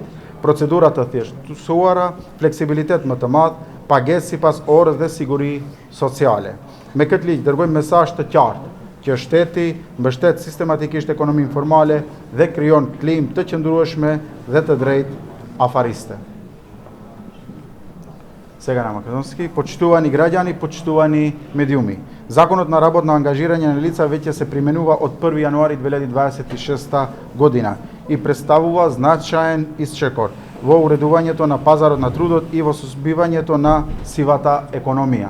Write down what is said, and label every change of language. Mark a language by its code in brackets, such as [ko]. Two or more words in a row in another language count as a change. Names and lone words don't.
[sq] Procedura të thjeshtësuara, fleksibilitet më të madh, pagesë sipas orës dhe siguri sociale. Me këtë ligj dërgojmë mesazh të qartë që shteti mbështet sistematikisht ekonominë formale dhe krijon klimë të qëndrueshme dhe të drejtë afariste. [mk] Сега Македонски, почитувани граѓани, почитувани медиуми. Законот на работно ангажирање на лица веќе се применува од 1 јануари 2026 година и представува значаен исчекор во уредувањето на пазарот на трудот и во сузбивањето на сивата економија.